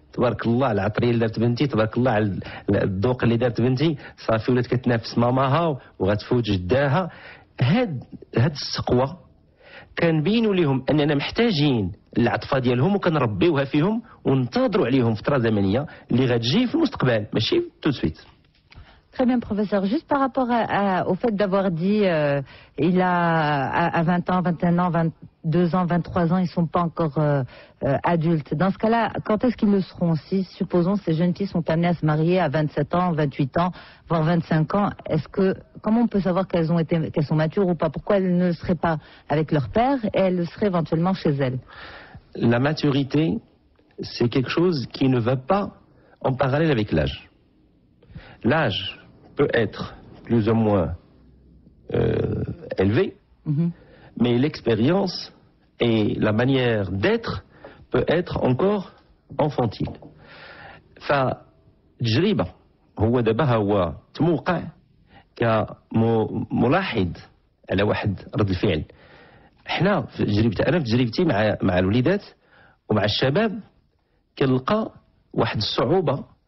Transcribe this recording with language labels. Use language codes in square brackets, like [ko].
[ar] تبارك الله على العطريه اللي دارت بنتي، تبارك الله على الذوق اللي دارت بنتي، صافي ولات كتنافس ماماها وغتفوت جداها. هاد السقوه كنبينوا لهم اننا محتاجين العطفه ديالهم وكنربيوها فيهم وننتظروا عليهم فتره زمنيه اللي غتجي في المستقبل ماشي [fr] تو سويت. Très bien, professeur. Juste par rapport au fait d'avoir dit il a à 20 ans, 21 ans, 22 ans, 23 ans, ils ne sont pas encore adultes. Dans ce cas-là, quand est-ce qu'ils le seront? Si, supposons, ces jeunes filles sont amenées à se marier à 27 ans, 28 ans, voire 25 ans, comment on peut savoir qu'elles sont matures ou pas? Pourquoi elles ne seraient pas avec leur père et elles le seraient éventuellement chez elles? La maturité, c'est quelque chose qui ne va pas en parallèle avec l'âge. L'âge peut être plus ou moins élevé, mais l'expérience et la manière d'être peut être encore enfantile. [ar] فالتجربة هو دابا هو تموقع كملاحظ على واحد رد الفعل. احنا في تجربتي مع الوليدات ومع الشباب كنلقى واحد الصعوبة